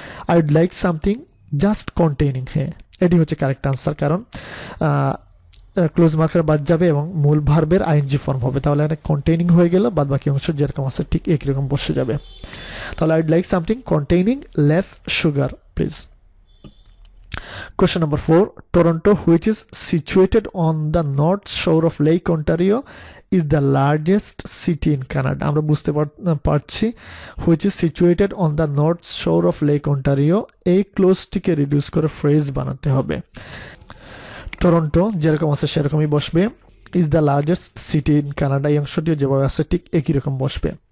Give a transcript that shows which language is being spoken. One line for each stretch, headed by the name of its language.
English: I would like something just containing,
Bangla: হ্যাঁ এটি হচ্ছে কারেক্ট আনসার, কারণ ক্লোজ মার্কার বাদ যাবে এবং মূল ভার্বের আইএনজি ফর্ম হবে, তাহলে এটা কন্টেইনিং হয়ে গেল, বাদ বাকি অংশ যেরকম আছে ঠিক একই রকম বসে যাবে। তাহলে
English: I would like something containing less sugar please. Question number 4. Toronto, which is situated on the north shore of Lake Ontario, is the largest city in Canada.
Bangla: আমরা বুঝতে পারছি
English: which is situated on the north shore of Lake Ontario,
Bangla: এই ক্লোজটিকে reduce করে phrase বানাতে হবে। Toronto যেরকম আছে সেরকমই বসবে,
English: is the largest city in Canada
Bangla: এই অংশটিও যেভাবে আছে ঠিক একই রকম বসবে।